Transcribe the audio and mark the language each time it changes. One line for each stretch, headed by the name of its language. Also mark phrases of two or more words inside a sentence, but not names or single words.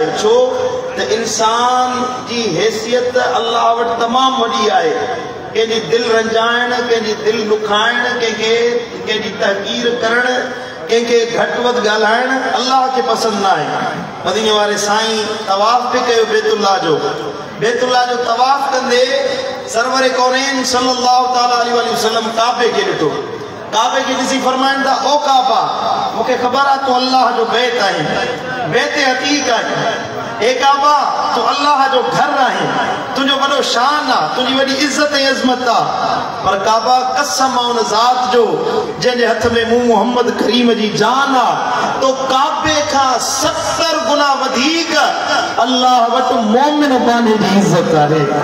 Sindhi: छो त इंसान जी हैसियत अल्लाह वटि तमामु वॾी आहे। कंहिंजी दिल रंजाइण, कंहिंजी दिल दुखाइण, कंहिंजी तहक़ीर करण, कंहिंखे घटि वधि ॻाल्हाइण अल्लाह खे पसंदि न आहे। मदीने वारे साईं तवाफ़ बि कयो बेतुल्लाह जो तवाफ़ कंदे सरवरे कौनैन
Arabic: صلى الله تعالى عليه وسلم
Sindhi: काबे खे ॾिठो। काबे के ॾिसी फरमाइनि था, ओ काबा, मूंखे ख़बर आहे तूं अल्लाह जो बैत आहीं, बैते हक़ीक़ आहीं। ए काबा, तूं अल्लाह जो घर आहीं, तुंहिंजो वॾो शान आहे, तुंहिंजी वॾी इज़त ऐं अज़मत आहे। पर काबा, कसम आहे उन ज़ात जो जंहिंजे हथ में मूं मोहम्मद करीम जी जान आहे, तो काबे खां 70 गुना वधीक अल्लाह वटि मोमिन बाने जी इज़त आहे।